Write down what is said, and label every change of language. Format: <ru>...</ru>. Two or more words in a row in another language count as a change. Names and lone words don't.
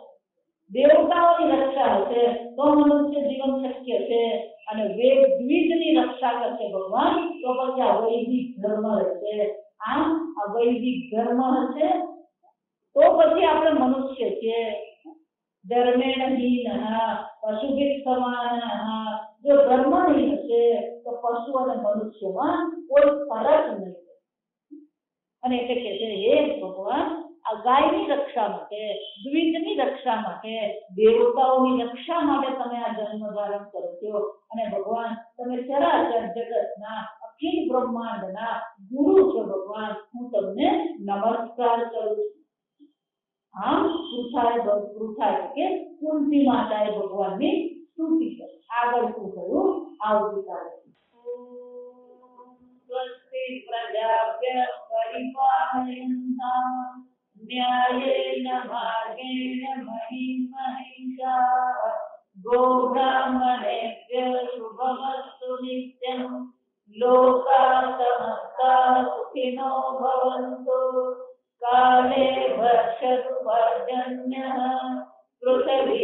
<gu>દેવતાઓની રક્ષા હશે તો મનુષ્ય જીવન શક્ય છે. અને વેદ દ્વિજની રક્ષા કરશે ભગવાન તો પછી આ વૈદિક ધર્મ રહેશે. આમ આ વૈદિક ધર્મ હશે તો પછી આપણે મનુષ્ય છીએ.</gu> <sa>धर्मेण हीनः पशुभिः समानः</sa> <gu>જો ધર્મ નહીં હશે તો પશુ અને મનુષ્યમાં કોઈ ફરક નહીં અને એટલે કે છે હે ભગવાન આ ગાયની રક્ષા માટે દ્વિજની રક્ષા માટે દેવતાઓની રક્ષા માટે તમે આ જન્મ ધારણ કરો છો અને ભગવાન તમે ચરાચર જગતના અખિલ બ્રહ્માંડના ગુરુ છો ભગવાન હું તમને નમસ્કાર કરું છું આમ પૃથા કે કુંતી માતાએ ભગવાનની સ્તુતિ કરી આગળ શું કહ્યું આવતીકાલે</gu> <sa>स्वस्ति प्रजाभ्य परिपालयन्तां न्यायेन मार्गेण महीं महिषाः गोब्राह्मणेभ्यः शुभमस्तु नित्यं लोकाः समस्ताः सुखिनो भवन्तु काले वर्षतु पर्जन्यः पृथिवी</sa>